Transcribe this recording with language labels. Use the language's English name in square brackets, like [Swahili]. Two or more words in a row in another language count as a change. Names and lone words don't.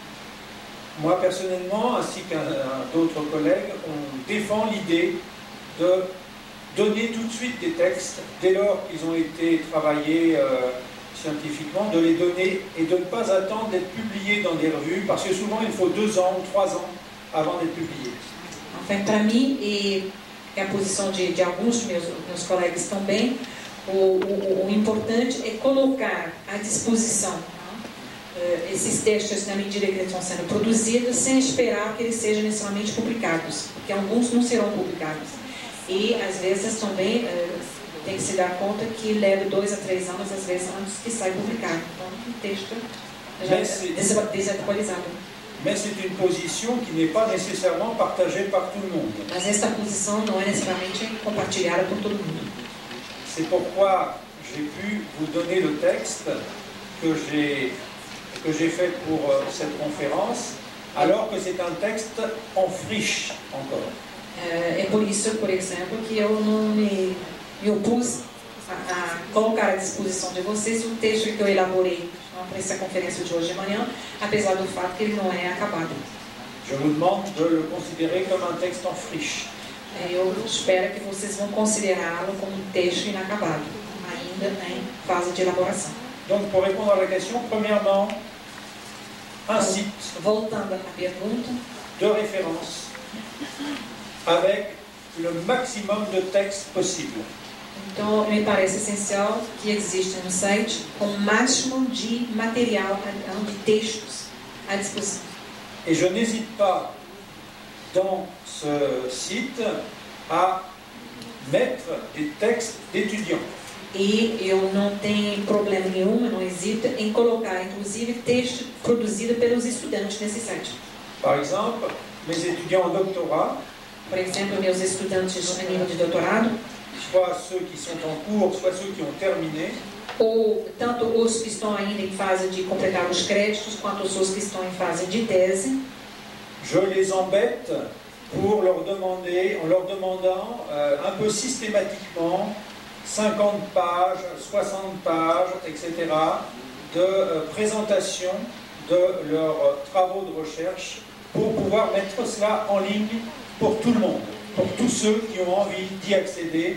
[French] Moi, personnellement, ainsi qu'un d'autres collègues, on défend l'idée de donner tout de suite des textes, dès lors qu'ils ont été travaillés scientifiquement, de les donner et de ne pas attendre d'être publiés dans des revues, parce que souvent il faut 2 ans ou 3 ans avant d'être publiés. Enfin, [Portuguese] para mim, e a posição de alguns dos meus colegas também, o importante é colocar à disposição esses textos na medida que eles estão sendo produzidos, sem esperar que eles sejam necessariamente publicados, porque alguns não serão publicados. E, às vezes, também tem que se dar conta que leva 2 a 3 anos, às vezes, antes que saia publicado. Então, o texto já é desatualizado. [French] Mais c'est une position qui n'est pas nécessairement partagée par tout le monde. [Portuguese] Mas esta posição não é necessariamente compartilhada por todo mundo. [French] C'est pourquoi j'ai pu vous donner le texte que j'ai fait pour cette conférence, alors que c'est un texte en friche encore. [Portuguese] É por isso, por exemplo, que eu não me opus a colocar à disposição de vocês o texto que eu elaborei para essa conferência de hoje de manhã, apesar do fato que ele não é acabado. [French] Je vous demande de le considérer comme un texte en friche. [Portuguese] Eu espero que vocês vão considerá-lo como um texto inacabado, ainda em fase de elaboração. [French] Donc, pour répondre à la question, premièrement, un site [Portuguese] Voltando à pergunta, [French] de référence avec le maximum de textes possible. [Portuguese] então me parece essencial que exista no site o máximo de material, de textos à disposição. [French] Et je n'hésite pas dans ce site à mettre des textes d'étudiants. [Portuguese] E eu não tenho problema nenhum, não hesito em colocar, inclusive, texto produzido pelos estudantes nesse site. [French] Par exemple, mes étudiants en doctorat, [Portuguese] Por exemplo, meus estudantes a nível de doutorado, [French] soit ceux qui sont en cours, soit ceux qui ont terminé, [Portuguese] ou tanto os que estão ainda em fase de completar os créditos, quanto os que estão em fase de tese. [French] je les embête pour leur demander, en leur demandant un peu systématiquement 50 pages, 60 pages, etc. de présentation de leurs travaux de recherche pour pouvoir mettre cela en ligne pour tout le monde, pour tous ceux qui ont envie d'y accéder.